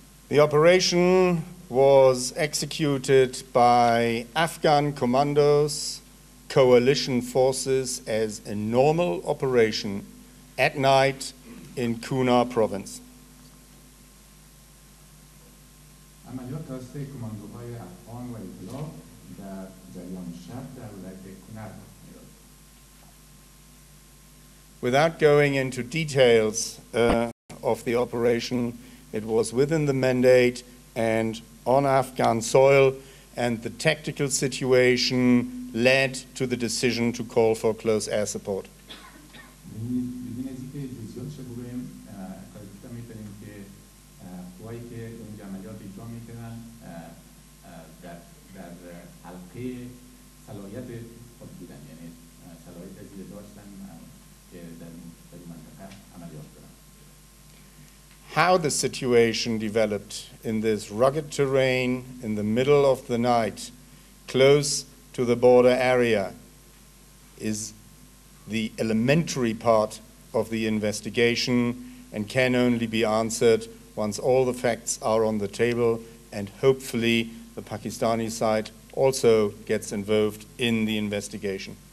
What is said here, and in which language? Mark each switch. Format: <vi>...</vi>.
<en>The operation was executed by Afghan commandos, coalition forces as a normal operation at night in Kunar province.</en> <fa>عملیات توسط کماندوهای افغان و اطلاع در جریان شب در ولایت کنر می‌رفت.</fa> <en>Without going into details of the operation, it was within the mandate and on Afghan soil, and the tactical situation led to the decision to call for close air support.</en> <fa>بدون از اینکه جزئیاتش رو بگویم، کاریکتا می‌کنیم که قوایی که اونجا عملیات اجرا می‌کنن در حلقه صلاحیت خود بودن، یعنی صلاحیت زیر داشتن که در این منطقه عملیات کنن.</fa> <en>How the situation developed in this rugged terrain in the middle of the night, close to the border area, is the elementary part of the investigation and can only be answered once all the facts are on the table, and hopefully the Pakistani side also gets involved in the investigation.</en>